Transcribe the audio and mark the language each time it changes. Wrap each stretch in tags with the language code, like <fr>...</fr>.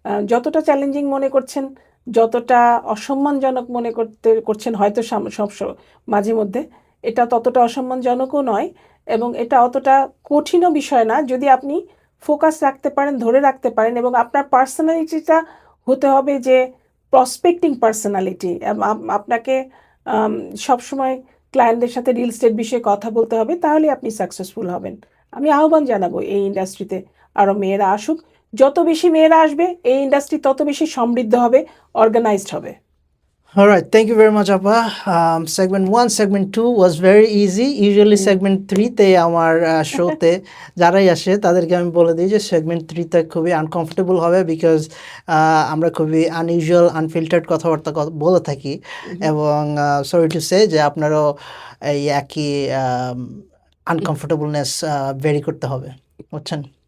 <bn>যতটা চ্যালেঞ্জিং মনে করছেন, যতটা অসম্মানজনক মনে করছেন হয়তো মাঝে মধ্যে, এটা ততটা অসম্মানজনকও নয়, এবং এটা অতটা কঠিনও বিষয় না যদি আপনি ফোকাস রাখতে পারেন, ধরে রাখতে পারেন, এবং আপনার পার্সোনালিটিটা হতে হবে যে প্রসপেক্টিং পার্সোনালিটি। আপনাকে আম, সবসময় ক্লায়েন্টদের সাথে রিয়েল এস্টেট বিষয়ে কথা বলতে হবে, তাহলে আপনি সাকসেসফুল হবেন। আমি আহ্বান জানাবো এই ইন্ডাস্ট্রিতে আরও মেয়েরা আসুক। যত বেশি মেয়েরা আসবে এই ইন্ডাস্ট্রি তত বেশি সমৃদ্ধ হবে, অর্গানাইজড হবে।</bn> <en>All right, thank you very much, Appa. Segment 1, segment 2 was very easy. Usually</en> <bn>segment 3 তে আমার শোতে যারাই আসে তাদেরকে আমি বলে দিই যে segment 3 তে খুবই আনকমফোর্টেবল হবে, বিকজ আমরা খুবই আনইউজুয়াল, আনফিল্টার্ড কথাবার্তা বলে থাকি, এবং সরি টু সে যে আপনারও এই একই আনকমফোর্টেবলনেস ভেরি করতে হবে, বুঝছেন.</bn>